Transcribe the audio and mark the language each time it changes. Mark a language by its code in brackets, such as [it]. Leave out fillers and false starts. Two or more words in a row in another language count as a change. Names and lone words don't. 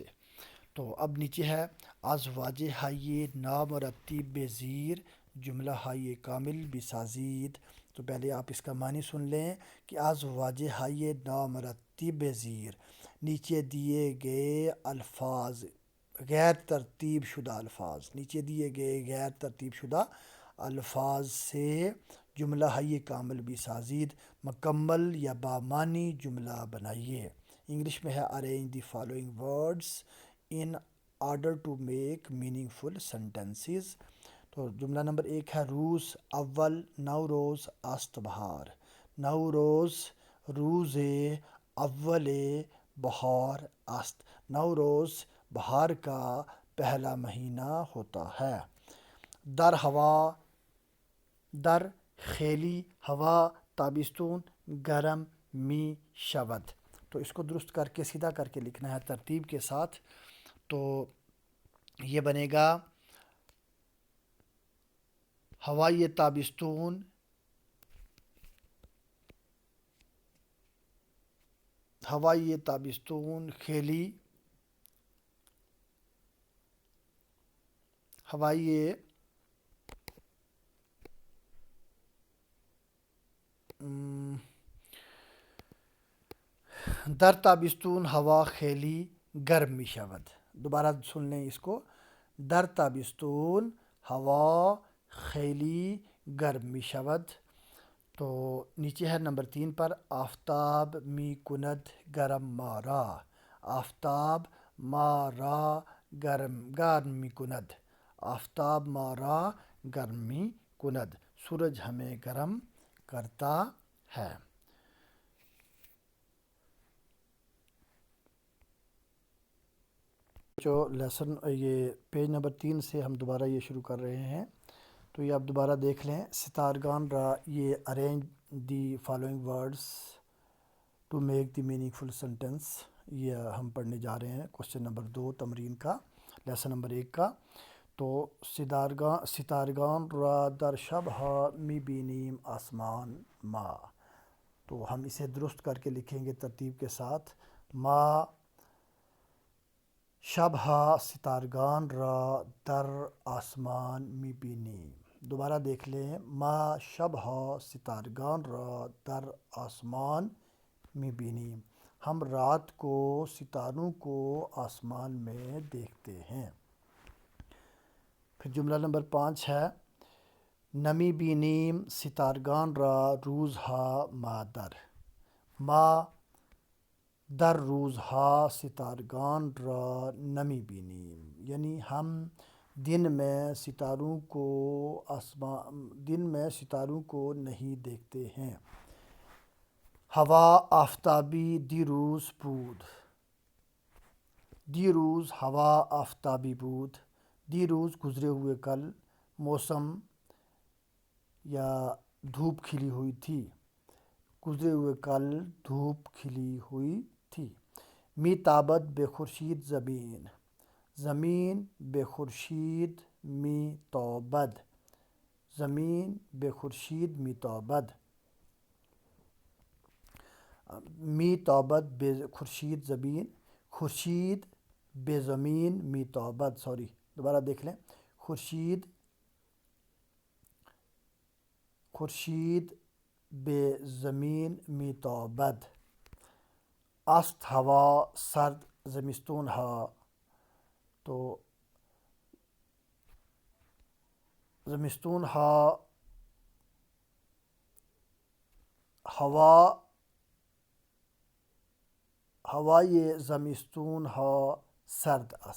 [ur] تو اب نیچے ہے [fa] از واجہ های نامرتب زیر جملہ های کامل بسازید. [ur] تو پہلے آپ اس کا معنی سن لیں کہ [fa] از واجہ های نامرتب زیر، [ur] نیچے دیے گئے الفاظ، غیر ترتیب شدہ الفاظ، نیچے دیے گئے غیر ترتیب شدہ الفاظ سے [fa] جملہ های کامل بسازید، [ur] مکمل یا بامعنی جملہ بنائیے. انگلش میں ہے [en] arrange the following words in order to make meaningful sentences. [ur] تو جملہ نمبر 1 ہے [fa] روز اول نوروز است بہار. نوروز روز اول بہار است. [ur] نوروز بہار کا پہلا مہینہ ہوتا ہے. [fa] در ہوا، در خیلی ہوا تابستون گرم می شود. [ur] تو اس کو درست کر کے سیدھا کر کے لکھنا ہے ترتیب کے ساتھ. تو یہ بنے گا [fa] ہوای تابستون ہوای تابستون خیلی ہوای در تابستون ہوا خیلی گرم می شود. [ur] دوبارہ سن لیں اس کو. [fa] در تابستون ہوا خیلی گرم می شود. [ur] تو نیچے ہے نمبر 3 پر [fa] آفتاب می کند گرم مارا. آفتاب مارا گرم می کند. آفتاب مارا گرم می کند. [ur] سورج ہمیں گرم کرتا ہے. جو لیسن یہ پیج نمبر 3 سے ہم دوبارہ یہ شروع کر رہے ہیں. تو یہ آپ دوبارہ دیکھ لیں. [fa] ستارگان را [en] یہ arrange the following words to make the meaningful sentence, [ur] یہ ہم پڑھنے جا رہے ہیں. کوشچن نمبر 2 تمرین کا، لیسن نمبر 1 کا. [fa] تو ستارگان را در شب ها می بینیم آسمان ما. [ur] تو ہم اسے درست کر کے لکھیں گے ترتیب کے ساتھ. [fa] ما شبها ستارگان را در آسمان می بینیم. [ur] دوبارہ دیکھ لیں. [fa] ما شبها ستارگان را در آسمان می بینیم. [ur] ہم رات کو ستاروں کو آسمان میں دیکھتے ہیں. پھر جملہ نمبر 5 ہے [fa] نمی بینیم ستارگان را روزها ما در. ما در روزها ستارگان را نمی بینیم، [ur] یعنی ہم دن میں ستاروں کو نہیں دیکھتے ہیں. [fa] ہوا آفتابی دیروز بود. دیروز ہوا آفتابی بود. [ur] دیروز گزرے ہوئے کل موسم یا دھوپ کھلی ہوئی تھی. گزرے ہوئے کل دھوپ کھلی ہوئی تھی. [fa] می تابد بے خورشید زمین. زمین بے خورشید می تابد. زمین بے خورشید می تابد. می تابد بے خورشید زمین. خورشید بے زمین می تابد. [ur] دوبارہ دیکھ لیں. [fa] خورشید بے زمین می تابد. است ہوا سرد زمستون ہا، تو زمستون ہا ہوا، ہوای زمستون ها سرد است.